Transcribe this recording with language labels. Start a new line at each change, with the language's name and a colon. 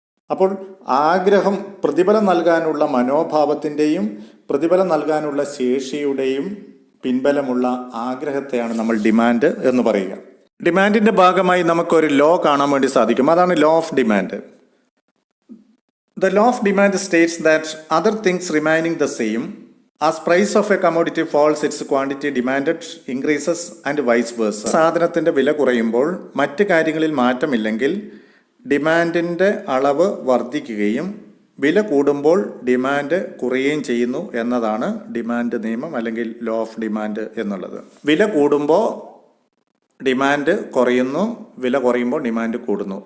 Malayalam: അപ്പോൾ ആഗ്രഹം, പ്രതിഫലം നൽകാനുള്ള മനോഭാവത്തിൻ്റെയും പ്രതിഫലം നൽകാനുള്ള ശേഷിയുടെയും പിൻബലമുള്ള ആഗ്രഹത്തെയാണ് നമ്മൾ ഡിമാൻഡ് എന്ന് പറയുക. ഡിമാൻഡിൻ്റെ ഭാഗമായി നമുക്കൊരു ലോ കാണാൻ വേണ്ടി സാധിക്കും. അതാണ് law of demand.
English: The law of demand states that other things remaining the same, as price of a commodity falls, its quantity demanded increases and vice versa.
Malayalam: സാധനത്തിൻ്റെ വില കുറയുമ്പോൾ മറ്റ് കാര്യങ്ങളിൽ മാറ്റമില്ലെങ്കിൽ ഡിമാൻഡിൻ്റെ അളവ് വർദ്ധിക്കുകയും വില കൂടുമ്പോൾ ഡിമാൻഡ് കുറയുകയും ചെയ്യുന്നു എന്നതാണ് ഡിമാൻഡ് നിയമം അല്ലെങ്കിൽ ലോ ഓഫ് ഡിമാൻഡ് എന്നുള്ളത്. വില കൂടുമ്പോൾ ഡിമാൻഡ് കുറയുന്നു, വില കുറയുമ്പോൾ ഡിമാൻഡ് കൂടുന്നു.